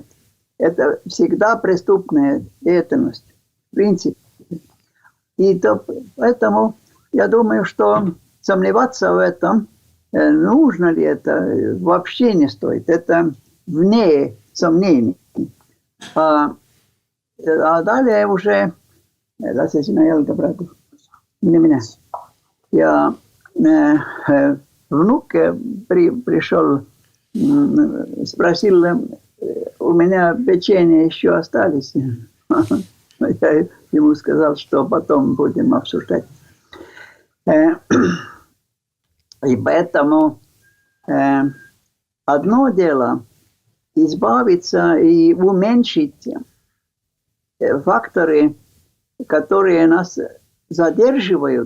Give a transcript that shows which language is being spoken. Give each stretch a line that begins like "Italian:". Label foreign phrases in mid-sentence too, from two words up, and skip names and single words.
Russian: Это всегда преступная деятельность, в принципе. И поэтому я думаю, что сомневаться в этом, нужно ли это, вообще не стоит. Это вне сомнений. А далее уже,
Estonian: lase sinna jalga praegu, mine mine.
Russian: Ja внук пришел, спросил, у меня печенье еще остались. Я ему сказал, что потом будем обсуждать. И поэтому одно дело избавиться и уменьшить факторы, которые нас задерживают